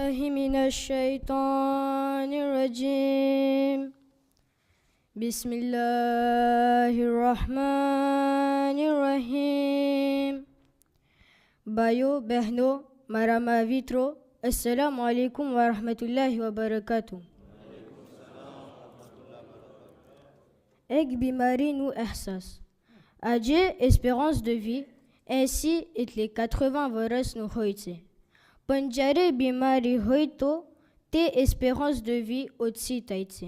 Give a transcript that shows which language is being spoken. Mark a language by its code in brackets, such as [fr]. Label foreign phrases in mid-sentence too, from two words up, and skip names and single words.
[ar] من الشيطان الرجيم بسم الله الرحمن الرحيم [gu] ભાઈઓ બહેનો મારા મિત્રો [ar] السلام عليكم ورحمة الله وبركاته. [gu] એક બીમારીનું અહેસાસ. આજે [fr] espérance de vie ainsi [gu] એટલે 80 વર્ષનું હોય છે, પણ જ્યારે બીમારી હોય તો તે [fr] espérance de vie [gu] ઓછી થાય છે.